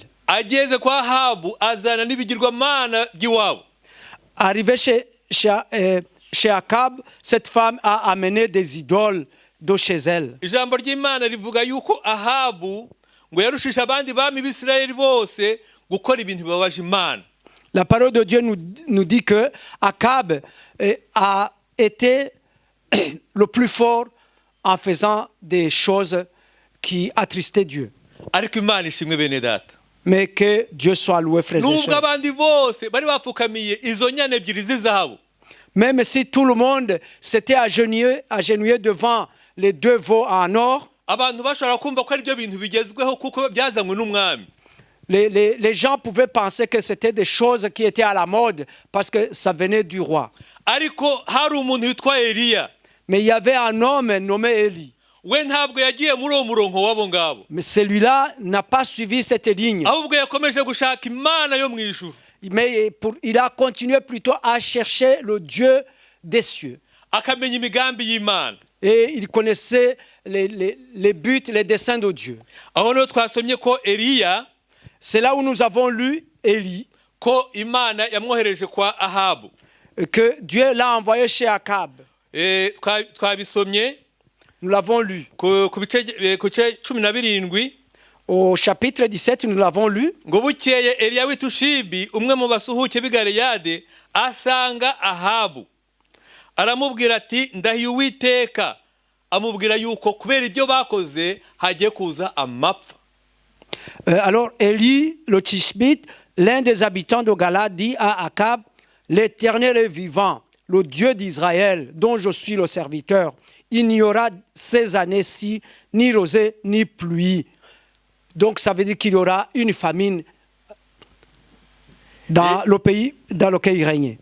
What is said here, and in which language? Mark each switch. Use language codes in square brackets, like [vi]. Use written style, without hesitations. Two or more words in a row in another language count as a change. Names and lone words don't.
[rw] Ageze kwa Ahabu azana n'ibigirwamana by'iwabo. [fr] Arrivé chez Akab, cette femme a amené des idoles de chez elle. [rw] Ijambo ry'Imana rivuga yuko Ahabu ngo yarushisha abandi bami b'Israeli bose gukora ibintu bibabaje Imana. [fr] La parole de Dieu nous dit que Akab a été le plus fort en faisant des choses qui attristaient Dieu. [rw] Ariko Imana ishimwe bene data. [fr] Mais que Dieu soit loué, frères et [rw] Nubwo [fr] sœurs. [rw] abandi bose bari bapfukamiye izo nyana ebyiri z'izahabu. [fr] Même si tout le monde s'était agenouillé devant les 2 veaux en or, [rw] Abantu bashobora kumva ko ari byo bintu bigezweho kuko byazanywe n'umwami. [fr] les gens pouvaient penser que c'était des choses qui étaient à la mode parce que ça venait du roi. [rw] Ariko hari umuntu witwa Eliya. [fr] Mais il y avait un homme nommé Élie. [rw] We ntabwo yagiye muri uwo murongo wabo ngabo. [fr] Mais celui-là n'a pas suivi cette ligne. [rw] Ahubwo yakomeje gushaka Imana yo mu ijuru. [fr] Mais il a continué plutôt à chercher le Dieu des cieux. [rw] Akamenya imigambi y'Imana. [fr] Et il connaissait les buts, les desseins de Dieu. [rw] Aho no twasomye ko Eliya [fr] C'est là où nous avons lu Élie, [rw] ko Imana yamwohereje kwa Ahabu. [fr] que Dieu l'a envoyé chez Akab. [rw] Twabisomye [fr] Nous l'avons lu. [rw] ku bice 17. [fr] Au chapitre 17, nous l'avons lu. [rw] Ngo bukeye Eliya w'itushibi umwe mu basuhuke b'i Galeyadi asanga Ahabu. Aramubwira ati ndahiye Uwiteka. Amubwira yuko kubera ibyo bakoze hagiye kuza amapfa. [fr] Alors Élie, le Tishbite, l'un des habitants de Galade, dit à Akab, l'Éternel est vivant, le Dieu d'Israël, dont je suis le serviteur. Il n'y aura ces années-ci ni rosée ni pluie. Donc ça veut dire qu'il y aura une famine dans le pays dans lequel il régnait.